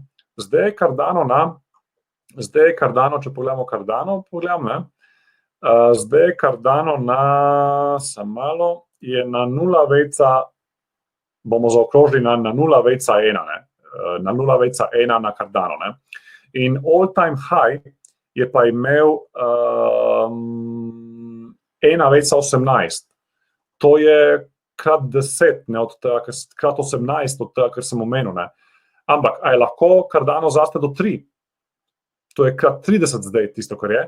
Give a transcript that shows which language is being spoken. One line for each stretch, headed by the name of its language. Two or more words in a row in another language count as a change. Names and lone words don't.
Slovenian: Zdaj je Cardano, če pogledamo Cardano, ne. Zdaj je Cardano je na 0,1, bomo zaokrožili na 0,1, ne. Na 0,1 na Cardano, ne. In
English: all-time high
Slovenian: je pa imel 1,18. To je krat 10, ne, od tega, krat 18 od tega, kar sem omenil, ne. Ampak, a je lahko Cardano zaste do 3? To je krat 30 zdaj tisto, kar je.